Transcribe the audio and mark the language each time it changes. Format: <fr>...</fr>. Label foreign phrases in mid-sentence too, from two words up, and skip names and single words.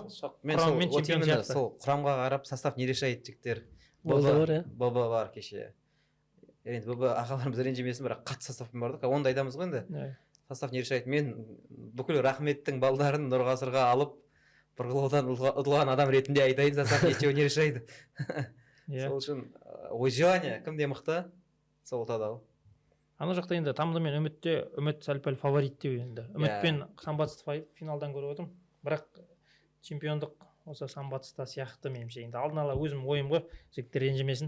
<kk>Құрамымен чемпион сияқты. Сол құрамға қарап</kk> <ru>состав не решает</ru> <kk>жігіттер. ББ бар кеше. Енді ББ ағаларымыз ренжімесін, бірақ қатты составпен бардық. Онда айтамыз ғой енді.</kk> <ru>Состав не решает.</ru> <kk>Мен бүкіл Рахметтің балдарын Нұрғасырға алып, бұрғылаудан ұтылған адам ретінде айтайын,</kk> <ru>состав ничего не решайды.</ru> <kk>Сол үшін выживание кімде мықты? Сол ұтады. Ана жақта енді Тамды мен үміт сәл-пәл фаворит деп енді. Үмітпен Самбатсты финалдан көріп отырмын. Бірақ чемпиондық осы Самбатста сияқты меніңше. Енді алдын ала өзім ойым ғой, жігіттер ренжімесін.</kk>